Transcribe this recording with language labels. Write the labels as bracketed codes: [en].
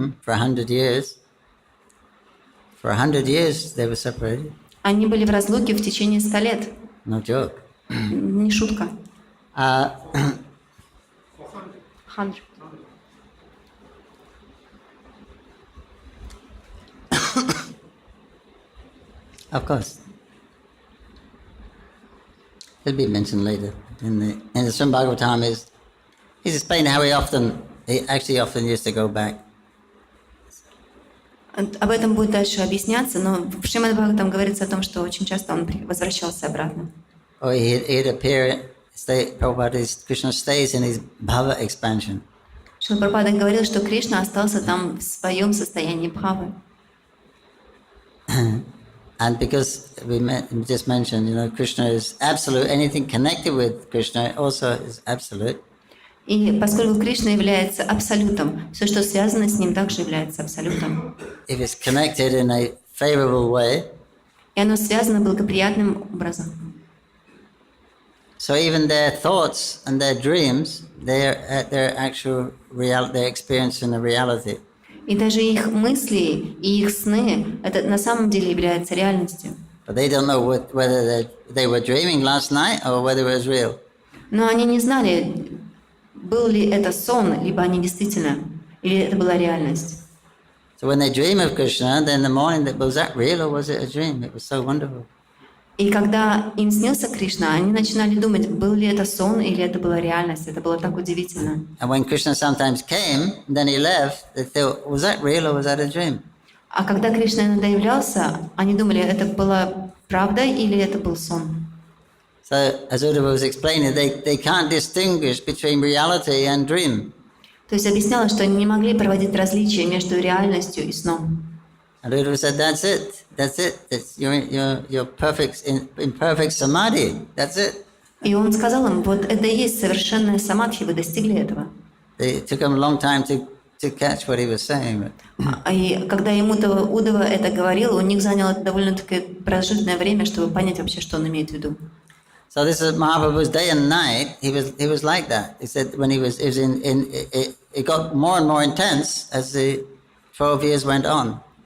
[en] For 100 years they were separated. [ru] Они были в разлуке в течение 100 лет. [en] No joke. [ru] Не шутка. 100. [en] Of course. It'll be mentioned later. In the Srimad Bhagavatam he's explaining how he often used to go back. [ru] Об этом будет дальше объясняться, но в Шримад Бхагаватам говорится о том, что очень часто он возвращался обратно. [en] Or he'd appear, Krishna stays in his bhava expansion. [ru] Шрила Прабхупада говорил, что Кришна остался там в своем состоянии бхавы. [en] And because we just mentioned, Krishna is absolute. Anything connected with Krishna also is absolute. [ru] И поскольку Кришна является абсолютом, все, что связано с ним, также является абсолютом. [en] If it's connected in a favorable way, [ru] и оно связано благоприятным образом. [en] So even their thoughts and their dreams, they're actual reality, they're experiencing the reality. [ru] И даже их мысли и их сны, это на самом деле является реальностью. [en] But they don't know whether they were dreaming last night or whether it was real. [ru] Но они не знали, был ли это сон, либо они действительно, или это была реальность. [en] So when they dream of Krishna, then in the morning, was that real or was it a dream? It was so wonderful. [ru] И когда им снился Кришна, они начинали думать, был ли это сон или это была реальность. Это было так удивительно. [en] And when Krishna sometimes came, then he left, they thought, was that real or was that a dream? [ru] А когда Кришна иногда являлся, они думали, это была правда или это был сон. [en] So, as Uddhava was explaining, they can't distinguish between reality and dream. [ru] То есть объясняла, что они не могли проводить различия между реальностью и сном. [en] And Uddhava said, that's it. You're perfect in perfect samadhi. That's it. [ru] И он сказал им, вот это и есть совершенная самадхи, вы достигли этого. [en] It took him a long time to catch what he was saying. [ru] И когда ему Удава это говорил, у них заняло довольно-таки продолжительное время, чтобы понять вообще, что он имеет в виду. [en] So this is Mahaprabhu's day and night. He was like that. He said when it got more and more intense as the 12 years went on.